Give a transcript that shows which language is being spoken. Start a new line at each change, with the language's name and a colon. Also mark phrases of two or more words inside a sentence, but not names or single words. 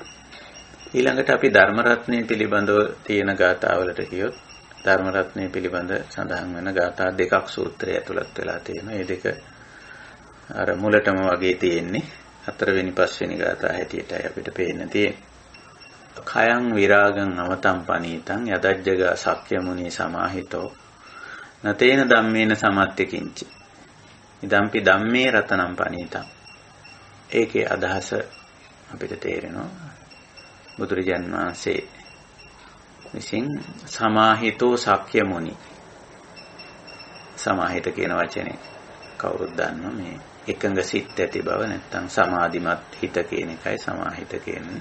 Sinhala: ඊළඟට අපි ධර්ම රත්නය පිළිබඳව තියෙන ගාථාවලට කියොත් ධර්ම රත්නය පිළිබඳ සඳහන් වෙන ගාථා 2ක් සූත්‍රය ඇතුළත් වෙලා තියෙනවා. මේ දෙක අර මුලටම වගේ තියෙන්නේ 4 වෙනි 5 වෙනි ගාථා හැටියටයි අපිට පේන්න තියෙන්නේ.
Pali: khයං විරාගං අවතම් පනීතං යදජ්ජග සක්්‍ය මුනි සමාහිතෝ නතේන ධම්මේන සමත්තිකින්ච ඉදම්පි ධම්මේ රතනම් පනීතං.
Sinhala: ඒකේ අදහස අපිට තේරෙනවා බුදුරජාණන් වහන්සේ විසින්
Pali: සමාහිතෝ සක්්‍ය මුනි සමාහිත
Sinhala: කියන වචනේ කවුරුත් දන්නවා මේ එකඟ සිත් ඇති බව නැත්නම් සමාධිමත් හිත කියන එකයි සමාහිත කියන්නේ.